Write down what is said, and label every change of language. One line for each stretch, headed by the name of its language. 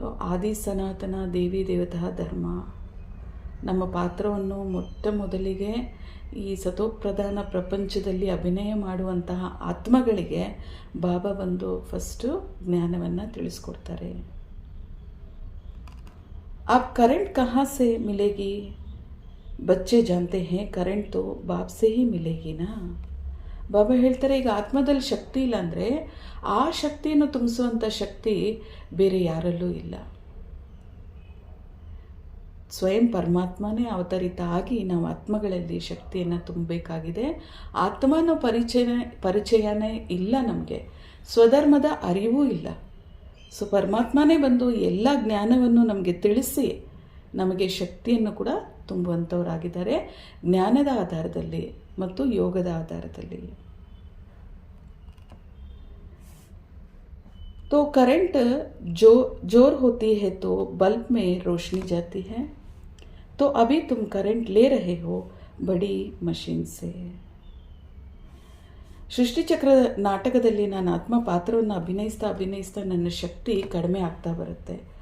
Kannada: ಆದಿ ಸನಾತನ ದೇವಿ ದೇವತಾ ಧರ್ಮ ನಮ್ಮ ಪಾತ್ರವನ್ನು ಮೊದಲಿಗೆ ಈ ಸತೋಪ್ರಧಾನ ಪ್ರಪಂಚದಲ್ಲಿ ಅಭಿನಯ ಮಾಡುವಂತಹ ಆತ್ಮಗಳಿಗೆ ಬಾಬಾ ಬಂದು ಫಸ್ಟು ಜ್ಞಾನವನ್ನು ತಿಳಿಸ್ಕೊಡ್ತಾರೆ.
Hindi: आप करंट कहाँ से मिलेगी? बच्चे जानते हैं करंट तो बाप से ही मिलेगी ना.
Kannada: ಬಾಬಾ ಹೇಳ್ತಾರೆ, ಈಗ ಆತ್ಮದಲ್ಲಿ ಶಕ್ತಿ ಇಲ್ಲ ಅಂದರೆ ಆ ಶಕ್ತಿಯನ್ನು ತುಂಬಿಸುವಂಥ ಶಕ್ತಿ ಬೇರೆ ಯಾರಲ್ಲೂ ಇಲ್ಲ. ಸ್ವಯಂ ಪರಮಾತ್ಮನೇ ಅವತರಿತ ಆಗಿ ನಾವು ಆತ್ಮಗಳಲ್ಲಿ ಶಕ್ತಿಯನ್ನು ತುಂಬಬೇಕಾಗಿದೆ. ಆತ್ಮನ ಪರಿಚಯನೇ ಇಲ್ಲ ನಮಗೆ, ಸ್ವಧರ್ಮದ ಅರಿವೂ ಇಲ್ಲ. ಸೊ ಪರಮಾತ್ಮನೇ ಬಂದು ಎಲ್ಲ ಜ್ಞಾನವನ್ನು ನಮಗೆ ತಿಳಿಸಿ ನಮಗೆ ಶಕ್ತಿಯನ್ನು ಕೂಡ ತುಂಬುವಂಥವರಾಗಿದ್ದಾರೆ, ಜ್ಞಾನದ ಆಧಾರದಲ್ಲಿ ಮತ್ತು ಯೋಗದ ಆಧಾರದಲ್ಲಿ.
Hindi: तो करंट जोर होती है तो बल्ब में रोशनी जाती है. तो अभी तुम करंट ले रहे हो बड़ी मशीन से.
Kannada: ಸೃಷ್ಟಿಚಕ್ರ ನಾಟಕದಲ್ಲಿ ನಾನು ಆತ್ಮ ಪಾತ್ರವನ್ನು ಅಭಿನಯಿಸ್ತಾ ನನ್ನ ಶಕ್ತಿ ಕಡಿಮೆ ಆಗ್ತಾ ಬರುತ್ತೆ.